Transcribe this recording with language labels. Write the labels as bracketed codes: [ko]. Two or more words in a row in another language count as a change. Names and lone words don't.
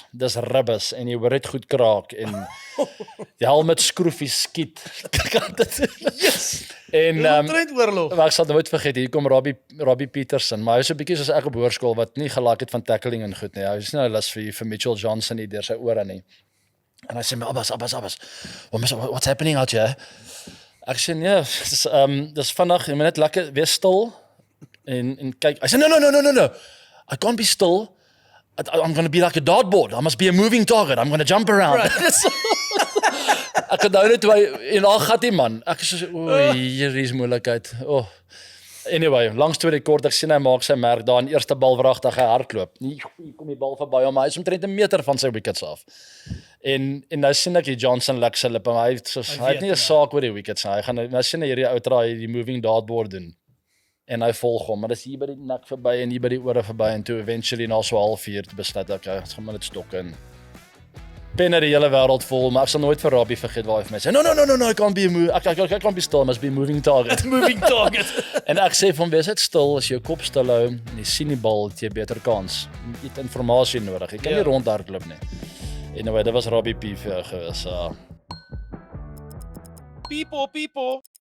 [af] Dis ribbes en jy hoor dit goed kraak en die helmet skroefies skiet. [en] Yes! [af] En oorlog. maar ek sal nooit vergeet, hier kom Robbie Peterson, maar hy is 'n bietjie soos ek op hoërskool wat nie gelak het van tackling en goed nie. Hy is nie nou lus vir Mitchell Johnson nie deur sy ore nie. En hy sê my, [en] Abbas, what's happening out here? [af] Ek sê nee, dis vandag, jy moet net lekker wees stil en kyk. Hy sê [en] no. I can't be still. I'm going to be like a dartboard. I must be a moving target. I'm going to jump around. Right. [af] Ek het nou net en al gat die man. Ek is so hier is moeilikheid. Oh. Anyway, lang storie kort, ek sien hy maak sy merk daar in eerste bal wragtig hy hardloop. Hier kom die bal verby hom, maar hy is omtrent 'n meter van sy wickets af. En nou sien ek die Johnson lek sy lippe, maar hy het nie 'n saak oor die wickets nie. Hy gaan nou sien hierdie ou traai die [en] moving dartboard [af] doen. En hy volg hom, maar dis hier by die nek verby en hier by die ore verby en toe eventually na so 1/2 uur besluit ek gaan maar net stok in. Penne die hele wêreld vol, maar ek sal nooit vir Robbie vergeet waar hy vir my sê, [en] no, I can't be I can't be still, I must be moving target. Moving target. [af] En ek sê vir hom, wees net stil, as jy jou kop stil hou, en jy sien die bal, het jy beter kans. Jy het informasie nodig, jy kan nie rondhardloop nie. Anyway, dit was Robbie P vir jou gewees. [en] People.